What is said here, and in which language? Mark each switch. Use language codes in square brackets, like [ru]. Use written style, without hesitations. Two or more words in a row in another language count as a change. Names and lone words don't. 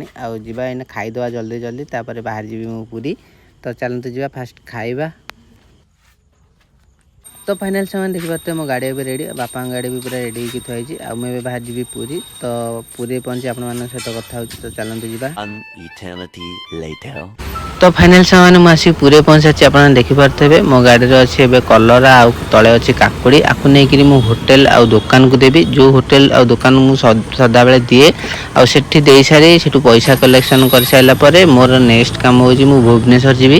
[or] ଆଉ ଯିବା ଏଇନା ଖାଇଦେବା ଜଲ୍ଦି ତାପରେ ବାହାରି ଯିବି ମୁଁ ପୁରୀ। ତ ଚାଲନ୍ତୁ ଯିବା ଫାଷ୍ଟ ଖାଇବା। ତ ଫାଇନାଲ୍ ସେମାନେ ଦେଖିପାରୁଥିବେ ମୋ ଗାଡ଼ି ଏବେ ରେଡ଼ି, ବାପାଙ୍କ ଗାଡ଼ି ବି ପୁରା ରେଡ଼ି ହେଇକି ଥୁଆ ହେଇଛି। ଆଉ ମୁଁ ଏବେ ବାହାରି ଯିବି ପୁରୀ। ତ ପୁରୀରେ ପହଞ୍ଚି ଆପଣମାନଙ୍କ ସହିତ କଥା ହେଉଛି। ତ ଚାଲନ୍ତୁ ଯିବା। [en] An eternity later. [or] ତ ଫାଇନାଲ୍ ସେମାନେ ମୁଁ ଆସିକି ପୁରୀରେ ପହଞ୍ଚି ସାରିଛି। ଆପଣ ଦେଖିପାରୁଥିବେ ମୋ ଗାଡ଼ିରେ ଅଛି ଏବେ କଲରା ଆଉ ତଳେ ଅଛି କାକୁଡ଼ି। ଆକୁ ନେଇକିରି ମୁଁ ହୋଟେଲ୍ ଆଉ ଦୋକାନକୁ ଦେବି। ଯେଉଁ ହୋଟେଲ୍ ଆଉ ଦୋକାନକୁ ମୁଁ ସଦାବେଳେ ଦିଏ। ଆଉ ସେଠି ଦେଇସାରି ସେଠୁ ପଇସା କଲେକ୍ସନ୍ କରିସାରିଲା ପରେ ମୋର ନେକ୍ସଟ କାମ ହେଉଛି ମୁଁ ଭୁବନେଶ୍ୱର ଯିବି।